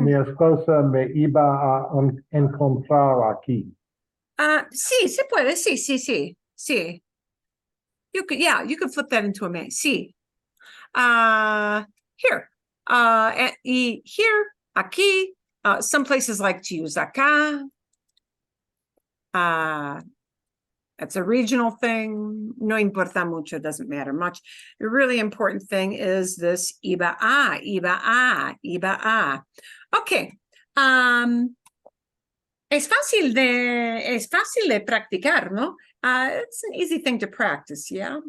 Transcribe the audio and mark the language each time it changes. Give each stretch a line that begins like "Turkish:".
Spanish: mi esposa me iba a encontrar aquí. Sí, se puede, sí, sí, sí, sí.
English: You could flip that into a me, sí. Here. Y here, aquí. Some places like to use acá. That's a regional thing.
Spanish: No importa mucho,
English: doesn't matter much. The really important thing is this iba a, iba a, iba a. Okay.
Spanish: Es fácil de practicar, ¿no?
English: It's an easy thing to practice, yeah?